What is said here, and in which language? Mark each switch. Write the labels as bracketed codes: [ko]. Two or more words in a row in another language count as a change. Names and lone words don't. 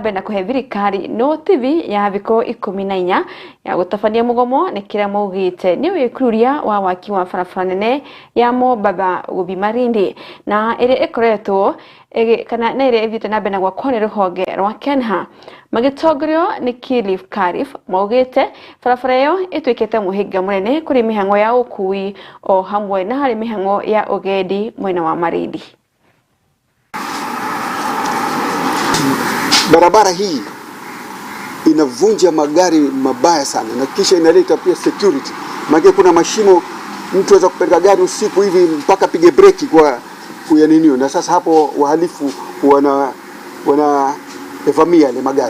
[ki] mbere na kũhe thirikari notithi ya thikũ 14 ya gũtabania mũgomo nĩ kĩrĩa maugĩte nĩ wĩkururia wa waki wa barabara nene ya Mombatha gũthiĩ Malindi na ĩrĩa ĩkoretwo kana na ĩrĩa ĩthiĩte na mbere na gwakwo nĩ rũhonge rwa Kenha magĩtongorio nĩ Kilif Karif maugĩte barabara ĩyo ĩtuĩkĩte mũhĩnga mũnene kũrĩ mĩhang'o ya ũkui o hamwe na harĩ mĩhang'o ya ũgendi mwena wa Malindi. [sw] Barabara hii inavunja magari mabaya sana na kisha inaleta pia security. Maana kuna mashimo, mtu anaweza kupeleka gari usiku hivi mpaka pige breki kwa kuyaninio, na sasa hapo wahalifu wana evamia ile magari.